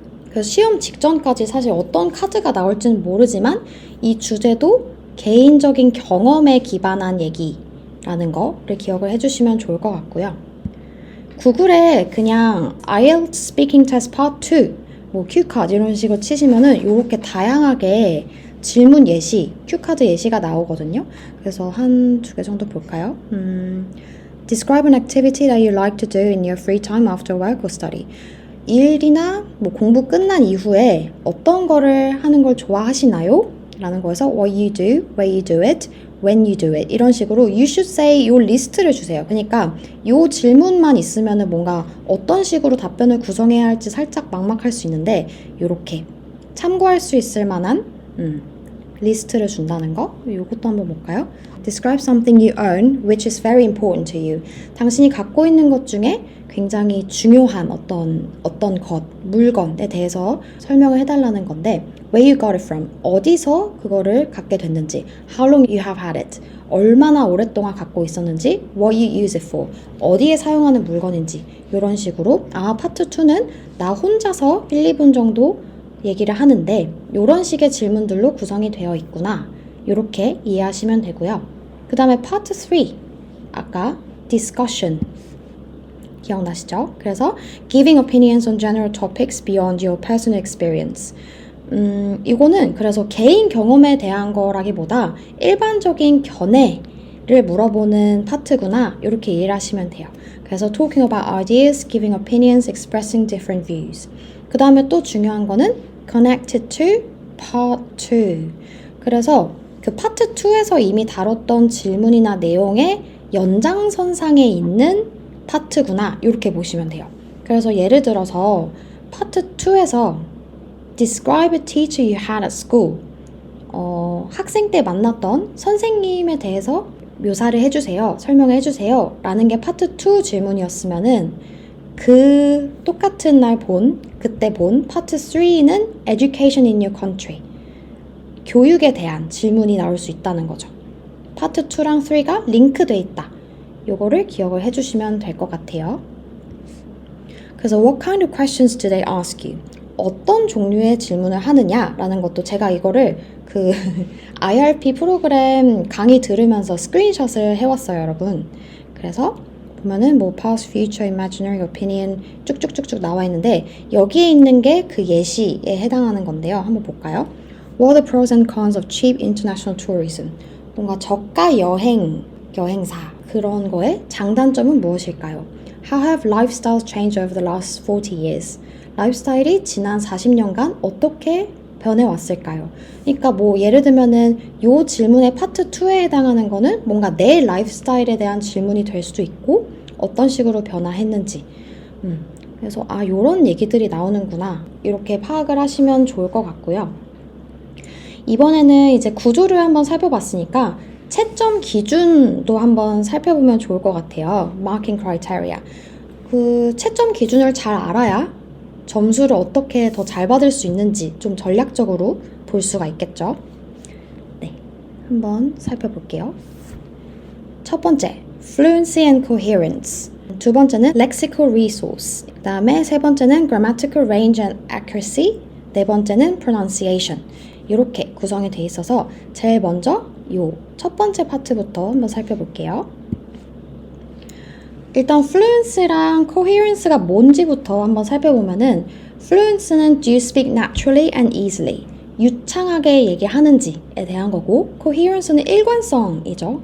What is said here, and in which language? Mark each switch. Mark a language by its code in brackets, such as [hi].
[ko] 그래서 시험 직전까지 사실 어떤 카드가 나올지는 모르지만 이 주제도 개인적인 경험에 기반한 얘기라는 거를 기억을 해주시면 좋을 것 같고요. 구글에 그냥 IELTS Speaking Test Part 2, 뭐 큐카드 이런 식으로 치시면은 이렇게 다양하게 질문 예시, 큐카드 예시가 나오거든요. 그래서 한 2개 정도 볼까요? [en] Describe an activity that you like to do in your free time after work or study. [ko] 일이나 뭐 공부 끝난 이후에 어떤 거를 하는 걸 좋아하시나요? 라는 거에서 [en] what you do, where you do it, when you do it, [ko] 이런 식으로 [en] you should say [ko] 요 리스트를 주세요. 그러니까 요 질문만 있으면은 뭔가 어떤 식으로 답변을 구성해야 할지 살짝 막막할 수 있는데, 요렇게 참고할 수 있을 만한 리스트를 준다는 거. 이것도 한번 볼까요? [en] Describe something you own which is very important to you. [ko] 당신이 갖고 있는 것 중에 굉장히 중요한 어떤 것, 물건에 대해서 설명을 해달라는 건데 [en] where you got it from, [ko] 어디서 그거를 갖게 됐는지, [en] how long you have had it, [ko] 얼마나 오랫동안 갖고 있었는지, [en] what you use it for, [ko] 어디에 사용하는 물건인지 이런 식으로 파트 2는 나 혼자서 1, 2분 정도 얘기를 하는데 이런 식의 질문들로 구성이 되어 있구나 이렇게 이해하시면 되고요. 그 다음에 파트 3 아까 discussion 기억나시죠? 그래서 [en] giving opinions on general topics beyond your personal experience. [ko] 이거는 그래서 개인 경험에 대한 거라기보다 일반적인 견해를 물어보는 파트구나 이렇게 이해를 하시면 돼요. 그래서 [en] talking about ideas, giving opinions, expressing different views. [ko] 그 다음에 또 중요한 거는 [en] connected to part 2. [ko] 그래서 그 파트 2에서 이미 다뤘던 질문이나 내용의 연장선상에 있는 파트구나 이렇게 보시면 돼요. 그래서 예를 들어서 파트 2에서 [en] Describe a teacher you had at school. [ko] 학생 때 만났던 선생님에 대해서 묘사를 해주세요. 설명을 해주세요. 라는 게 파트 2 질문이었으면은 그 똑같은 날 그때 본 파트 3는 [en] Education in your country. [ko] 교육에 대한 질문이 나올 수 있다는 거죠. 파트 2랑 3가 링크돼 있다. 요거를 기억을 해주시면 될 것 같아요. 그래서 [en] What kind of questions do they ask you? [ko] 어떤 종류의 질문을 하느냐라는 것도 제가 이거를 그 IRP 프로그램 강의 들으면서 스크린샷을 해왔어요, 여러분. 그래서 보면은 뭐 past, future, imaginary, opinion 쭉쭉쭉쭉 나와 있는데 여기에 있는 게 그 예시에 해당하는 건데요. 한번 볼까요? [en] What are the pros and cons of cheap international tourism? [ko] 뭔가 저가 여행사 그런 거에 장단점은 무엇일까요? [en] How have lifestyles changed over the last 40 years? [ko] 라이프스타일이 지난 40년간 어떻게 변해왔을까요? 그러니까 뭐 예를 들면은 요 질문의 파트 2에 해당하는 거는 뭔가 내 라이프스타일에 대한 질문이 될 수도 있고 어떤 식으로 변화했는지 그래서 요런 얘기들이 나오는구나 이렇게 파악을 하시면 좋을 것 같고요. 이번에는 이제 구조를 한번 살펴봤으니까 채점 기준도 한번 살펴보면 좋을 것 같아요. [en] Marking criteria. [ko] 그 채점 기준을 잘 알아야 점수를 어떻게 더 잘 받을 수 있는지 좀 전략적으로 볼 수가 있겠죠. 네, 한번 살펴볼게요. 첫 번째, [en] fluency and coherence. [ko] 두 번째는 lexical resource. 그 다음에 세 번째는 grammatical range and accuracy. 네 번째는 pronunciation. 이렇게 구성이 돼 있어서 제일 먼저 요 첫 번째 파트부터 한번 살펴볼게요. 일단 fluency랑 coherence가 뭔지부터 한번 살펴보면은 fluency는 [en] do you speak naturally and easily? [ko] 유창하게 얘기하는지에 대한 거고 coherence는 일관성이죠.